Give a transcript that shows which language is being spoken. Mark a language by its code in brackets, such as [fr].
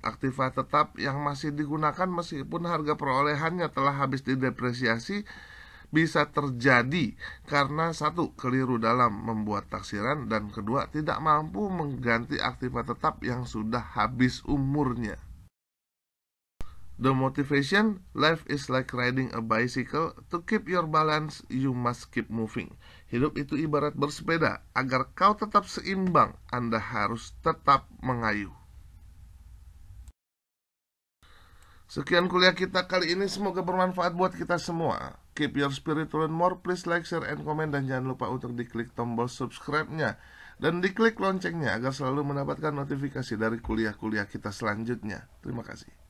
[id] Aktiva tetap yang masih digunakan meskipun harga perolehannya telah habis didepresiasi bisa terjadi karena satu, keliru dalam membuat taksiran, dan kedua, tidak mampu mengganti aktiva tetap yang sudah habis umurnya. [en] The motivation: life is like riding a bicycle. To keep your balance, you must keep moving. [id] Hidup itu ibarat bersepeda. Agar kau tetap seimbang, Anda harus tetap mengayuh. Sekian kuliah kita kali ini, semoga bermanfaat buat kita semua. [en] Keep your spirit to learn more. Please like, share, and comment. [id] Dan jangan lupa untuk diklik tombol subscribe-nya dan diklik loncengnya agar selalu mendapatkan notifikasi dari kuliah-kuliah kita selanjutnya. Terima kasih.